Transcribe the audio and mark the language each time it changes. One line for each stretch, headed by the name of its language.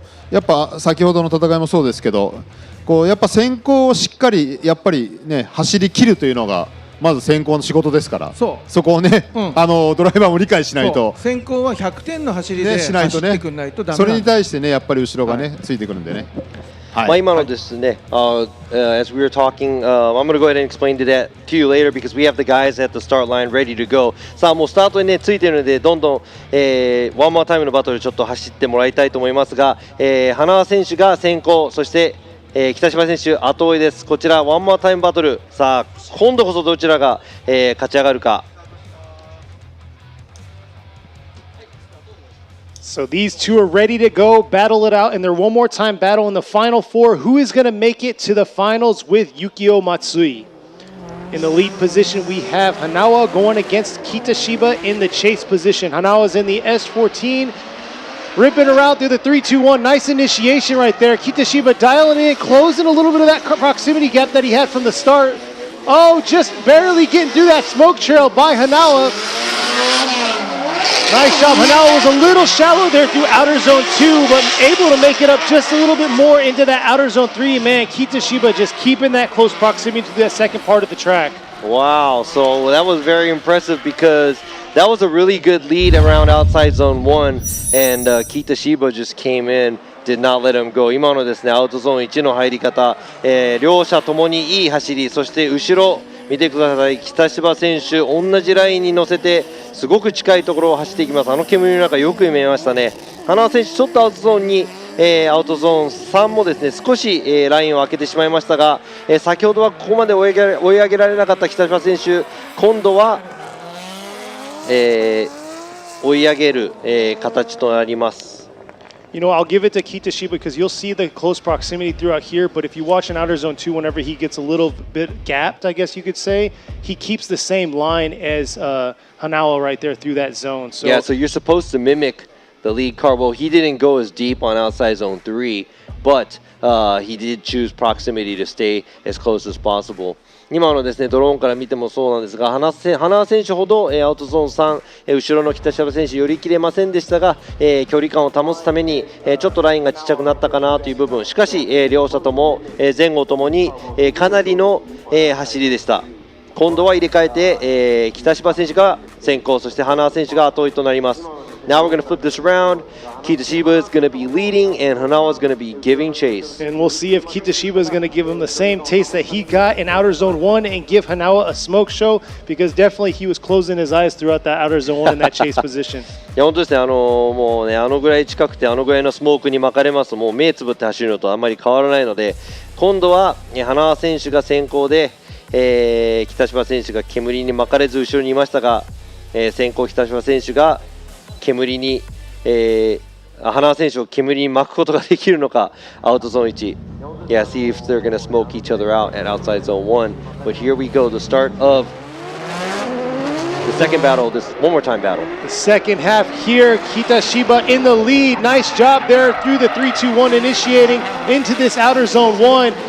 Japanese: やっぱ先ほどの戦いもそうですけど、こうやっぱ先行をしっかりやっぱりね走り切るというのがまず先行の仕事ですから、そこをね、ドライバーも理解しないと、先行は100点の走りで走ってくんないとダメなんです。それに対してねやっぱり後ろがね、ついてくるんでね。今のですね、
English: as we were talking, I'm going to go ahead and explain that to you later because we have the guys at the start line ready to go.
Japanese: さあもうスタートにねついているので、どんどん、ワンモアタイムのバトルちょっと走ってもらいたいと思いますが、花輪選手が先行、そして、北島選手後追いです。こちらワンモアタイムバトル、さあ今度こそどちらが、勝ち上がるか。
English: So these two are ready to go, battle it out in their one more time battle in the final four. Who is going to make it to the finals with Yukio Matsui? In the lead position, we have Hanawa going against Kitashiba in the chase position. Hanawa's in the S14, ripping her out through the 3-2-1. Nice initiation right there. Kitashiba dialing in, closing a little bit of that proximity gap that he had from the start. Oh, just barely getting through that smoke trail by Hanawa. Nice job. Hanawa was a little shallow there through outer zone 2, but able to make it up just a little bit more into that outer zone 3. Man, Kitashiba just keeping that close proximity to that second part of the track. Wow, so that was very impressive because that was a really good lead around outside zone 1, and Kitashiba just came in, did not let him go.
Japanese: 今のですね、アウトゾーン1の入り方、両者ともにいい走り、そして後ろ見てください、北芝選手同じラインに乗せてすごく近いところを走っていきます。あの煙の中よく見えましたね。花輪選手ちょっとアウトゾーンに、アウトゾーン3もですね少し、ラインを開けてしまいましたが、先ほどはここまで追い上げられなかった北芝選手、今度は、追い上げる、形となります。
English: You know, I'll give it to Kitashiba because you'll see the close proximity throughout here, but if you watch in outer zone 2, whenever he gets a little bit gapped, I guess you could say, he keeps the same line as Hanawa right there through that zone. So yeah, so you're supposed to mimic the lead car. Well, he didn't go as deep on outside zone 3, but he did choose proximity to stay as close as possible.
Japanese: 今のですねドローンから見てもそうなんですが、花輪選手ほど、アウトゾーン3、後ろの北芝選手寄り切れませんでしたが、距離感を保つために、ちょっとラインがちっちゃくなったかなという部分、しかし、両者とも、前後ともに、かなりの、走りでした。今度は入れ替えて、北芝選手が先行、そして花輪選手が後追いとなります。
English: Now we're going to flip this around. Kitashiba is going to be leading, and Hanawa is going to be giving chase. And we'll see if Kitashiba is going to give him the same taste that he got in outer zone 1 and give Hanawa a smoke show, because definitely he was closing his eyes throughout that outer zone 1 in that chase position.
Japanese: いや本当ですね、もうね、あのぐらい近くてあのぐらいのスモークに巻かれますと、もう目つぶって走るのとあんまり変わらないので、今度は花輪選手が先行で、北芝選手が煙に巻かれず後ろにいましたが、先行北芝選手が煙に、花輪選手を煙に巻くことができるのか。
English: アウトゾーン1、Yeah, see if they're going to smoke each other out at outside zone 1. But here we go, the start of the second battle, this one more time battle. The second half here, Kitashiba in the lead. Nice job there through the 3-2-1 initiating into this outer zone 1.